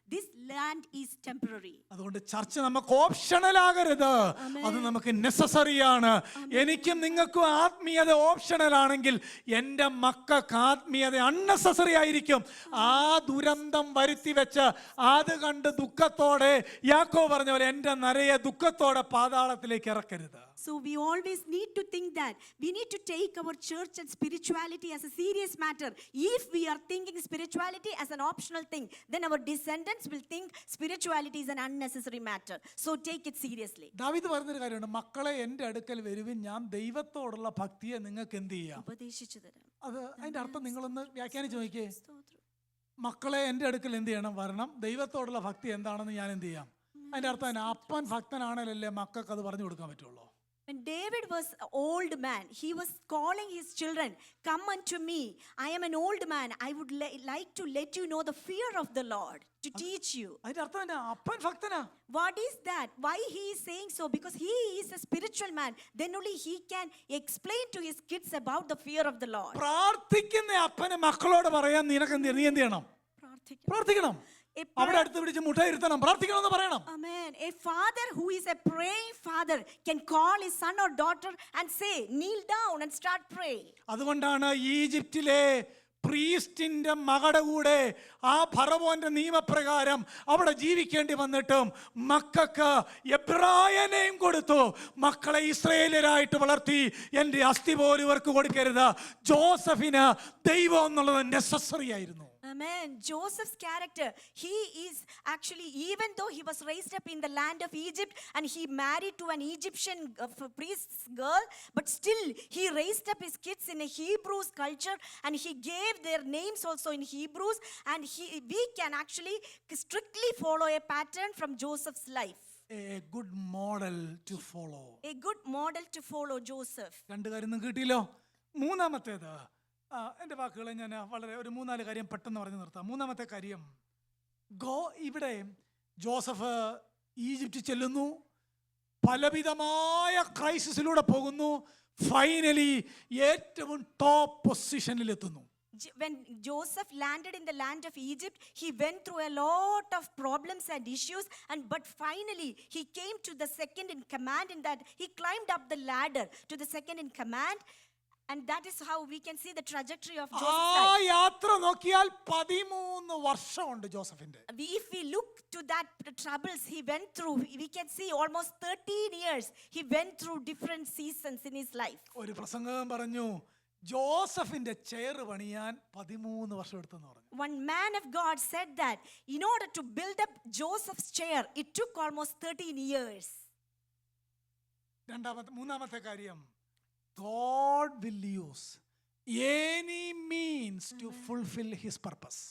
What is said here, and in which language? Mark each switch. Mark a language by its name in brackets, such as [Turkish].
[English] This land is temporary. [Malayalam] അതുകൊണ്ട് ചർച്ച നമുക്ക് ഓപ്ഷണൽ ആകരുത്, അത് നമുക്ക് നെസസറി ആണ്. എനിക്കും നിങ്ങൾക്കും ആത്മീയത ഓപ്ഷണൽ ആണെങ്കിൽ എൻ്റെ മക്കൾക്ക് ആത്മീയത അൺനെസസറി ആയിരിക്കും. ആ ദുരന്തം വരുത്തി വെച്ച് അത് കണ്ട് ദുഃഖത്തോടെ യാക്കോബ് പറഞ്ഞ പോലെ എൻ്റെ നരയെ ദുഃഖത്തോടെ പാതാളത്തിലേക്ക് ഇറക്കരുത്. [English] So we always need to think that we need to take our church and spirituality as a serious matter. If we are thinking spirituality as an optional thing, then our descendants will think spirituality is an unnecessary matter. So take it seriously. [Malayalam] ദാവീദ് പറഞ്ഞൊരു കാര്യമുണ്ട്, മക്കളെ എൻ്റെ അടുക്കൽ വരുവിൻ, ഞാൻ ദൈവത്തോടുള്ള ഭക്തിയെ നിങ്ങൾക്ക് എന്ത് ചെയ്യാം. ഉപദേശിച്ചു തരാം. അത് അതിൻ്റെ അർത്ഥം നിങ്ങളൊന്ന് വ്യാഖ്യാനിച്ച് നോക്കിയേ. മക്കളെ എൻ്റെ അടുക്കൽ എന്ത് ചെയ്യണം? വരണം. ദൈവത്തോടുള്ള ഭക്തി എന്താണെന്ന് ഞാൻ എന്ത് ചെയ്യാം? അതിൻ്റെ അർത്ഥം അപ്പൻ ഭക്തനാണല്ലേ മക്കൾക്ക് അത് പറഞ്ഞു കൊടുക്കാൻ പറ്റുള്ളൂ. [English] When David was an old man, he was calling his children, come unto me. I am an old man. I would like to let you know the fear of the Lord, to teach you. [Malayalam] അതിൻ്റെ അർത്ഥം എന്നാ? അപ്പൻ ഭക്തനാ. [English] What is that? Why he is saying so? Because he is a spiritual man. Then only he can explain to his kids about the fear of the Lord. [Malayalam] പ്രാർത്ഥിക്കുന്ന അപ്പന് മക്കളോട് പറയാൻ നിനക്ക് നീ എന്ത് ചെയ്യണം? പ്രാർത്ഥിക്കണം. അവിടെ അടുത്ത് പിടിച്ച് മുട്ടായി ഇരുത്തണം, പ്രാർത്ഥിക്കണം എന്ന് പറയണം. [English] Amen. A father who is a praying father can call his son or daughter and say, kneel down and start praying. [Malayalam] അതുകൊണ്ടാണ് ഈജിപ്തിലെ പ്രീസ്റ്റിന്റെ മകളുടെ കൂടെ ആ ഫറവോന്റെ നിയമപ്രകാരം അവിടെ ജീവിക്കേണ്ടി വന്നിട്ടും മക്കൾക്ക് എബ്രായനെയും കൊടുത്തു. മക്കളെ ഇസ്രായേലരായിട്ട് വളർത്തി എൻ്റെ അസ്ഥി പോലും ഇവർക്ക് കൊടുക്കരുത്. ജോസഫിന് ദൈവം എന്നുള്ളത് നെസസറി ആയിരുന്നു. [English] Amen. Joseph's character, he is actually, even though he was raised up in the land of Egypt and he married to an Egyptian priest's girl, but still he raised up his kids in a Hebrews culture and he gave their names also in Hebrews, and we can actually strictly follow a pattern from Joseph's life. A good model to follow. A good model to follow, Joseph. [Malayalam] രണ്ട് കാര്യം നിങ്ങൾക്ക് കിട്ടിയല്ലോ. മൂന്നാമത്തേത്, എൻ്റെ വാക്കുകളെ ഞാൻ വളരെ ഒരു 3-4 കാര്യം പെട്ടെന്ന് പറഞ്ഞു നിർത്താം. മൂന്നാമത്തെ കാര്യം, ഇവിടെ ജോസഫ് ഈജിപ്തിൽ ചെല്ലുന്നു, പലവിധമായ ക്രൈസിസിലൂടെ പോകുന്നു, ഫൈനലി ഏറ്റവും top പൊസിഷനിലെത്തുന്നു. [English] When Joseph landed in the land of Egypt, he went through a lot of problems and issues, but finally he came to the second in command, in that he climbed up the ladder to the second in command. And that is how we can see the trajectory of Joseph's life. [Malayalam] ആ യാത്ര നോക്കിയാൽ 13 വർഷമുണ്ട് ജോസഫിന്റെ. [English] If we look to that troubles he went through, we can see almost 13 years he went through different seasons in his life. [Malayalam] ഒരു പ്രസംഗം പറഞ്ഞു, ജോസഫിന്റെ chair പണിയാൻ 13 വർഷം എടുത്തെന്ന് പറഞ്ഞു. [English] One man of God said that in order to build up Joseph's chair, it took almost 13 years. [Malayalam] മൂന്നാമത്തെ കാര്യം, [English] God will use any means to fulfill his purpose.